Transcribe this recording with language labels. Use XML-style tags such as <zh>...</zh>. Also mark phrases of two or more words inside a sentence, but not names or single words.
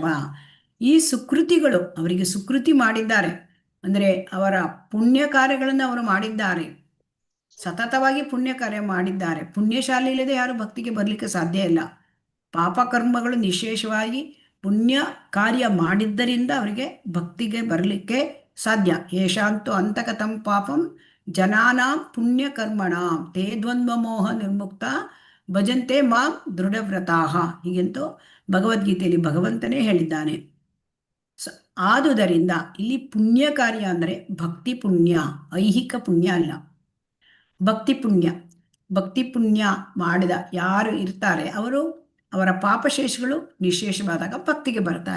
<kn>ಈ ಸುಕೃತಿಗಳು ಅವರಿಗೆ ಸುಕೃತಿ ಮಾಡಿದ್ದಾರೆ, ಅಂದರೆ ಅವರ ಪುಣ್ಯ ಕಾರ್ಯಗಳನ್ನು ಅವರು ಮಾಡಿದ್ದಾರೆ, ಸತತವಾಗಿ ಪುಣ್ಯ ಕಾರ್ಯ ಮಾಡಿದ್ದಾರೆ. ಪುಣ್ಯಶಾಲಿ ಇಲ್ಲದೆ ಯಾರು ಭಕ್ತಿಗೆ ಬರಲಿಕ್ಕೆ ಸಾಧ್ಯ ಇಲ್ಲ. ಪಾಪ ಕರ್ಮಗಳು ನಿಶೇಷವಾಗಿ ಪುಣ್ಯ ಕಾರ್ಯ ಮಾಡಿದ್ದರಿಂದ ಅವರಿಗೆ ಭಕ್ತಿಗೆ ಬರಲಿಕ್ಕೆ ಸಾಧ್ಯ.</kn> <sa>ಯೇಷಾಂತು ಅಂತಕತಂ ಪಾಪಂ ಜನಾನಾಂ ಪುಣ್ಯ ಕರ್ಮಣಾಂ ತೇ ದ್ವಂದ್ವ ಮೋಹ ನಿರ್ಮುಕ್ತ ಭಜಂತೆ ಮಾಂ ದೃಢವ್ರತಾಹ.</sa> <kn>ಹೀಗೆಂತೂ ಭಗವದ್ಗೀತೆಯಲ್ಲಿ ಭಗವಂತನೇ ಹೇಳಿದ್ದಾನೆ. ಆದುದರಿಂದ ಇಲ್ಲಿ ಪುಣ್ಯ ಕಾರ್ಯ ಅಂದರೆ ಭಕ್ತಿ ಪುಣ್ಯ, ಐಹಿಕ ಪುಣ್ಯ ಅಲ್ಲ, ಭಕ್ತಿ ಪುಣ್ಯ. ಭಕ್ತಿ ಪುಣ್ಯ ಮಾಡಿದ ಯಾರು ಇರ್ತಾರೆ ಅವರು, ಅವರ ಪಾಪಶೇಷಗಳು ನಿಶೇಷವಾದಾಗ ಭಕ್ತಿಗೆ ಬರ್ತಾರೆ.</kn>